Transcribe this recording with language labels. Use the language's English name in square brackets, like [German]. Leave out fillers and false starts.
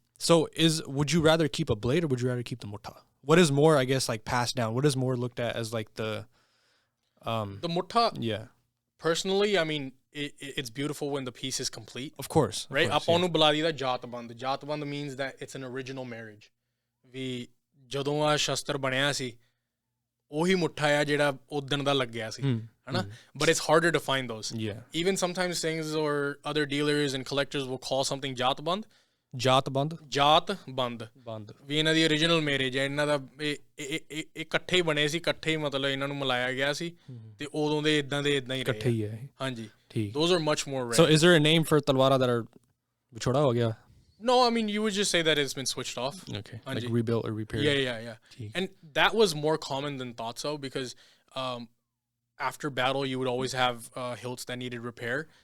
[English] So would you rather keep a blade or would you rather keep the mutta? What is more, I guess, like passed down? What is more looked at as like the mutta? Yeah. Personally, I mean, it's beautiful when the piece is complete. Of course. [Punjabi] Right? ਆਪਾਂ ਨੂੰ ਬੁਲਾ ਦੀਦਾ ਜਾਤਬੰਦ. [English] ਜਾਤਬੰਦ means that it's an original marriage. [Punjabi] ਵੀ ਜਦੋਂ ਆ ਸ਼ਸਤਰ ਬਣਿਆ ਸੀ ਉਹੀ ਮੁੱਠਾ ਆ ਜਿਹੜਾ ਉਦਣ ਦਾ ਲੱਗਿਆ ਸੀ. [English] But it's harder to find those. Yeah. Even sometimes things or other dealers and collectors will call something jatband, [Punjabi] ਜਾਤ ਬੰਦ ਬੰਦ ਵੀ ਇਹਨਾਂ ਦੀ [English] origignal marriage [Punjabi] ਹੈ ਇਹਨਾਂ ਦਾ ਇਹ ਇਕੱਠੇ ਹੀ ਬਣੇ ਸੀ ਇਕੱਠੇ ਹੀ ਮਤਲਬ ਇਹਨਾਂ ਨੂੰ ਮਿਲਾਇਆ ਗਿਆ ਸੀ ਤੇ ਉਦੋਂ ਦੇ ਇਦਾਂ ਹੀ ਇਕੱਠੇ ਹੀ ਹੈ ਹਾਂਜੀ ਠੀਕ [English] those are much more rare so is there a name for ਤਲਵਾਰਾਂ that are [Punjabi] ਵਿਛੋੜਾ ਹੋ ਗਿਆ [English] No, I mean, you would just say that it's been switched off. Okay. Like rebuilt or repaired. Yeah. And that was more common than thought so because after battle, you would always have hilts that needed repair.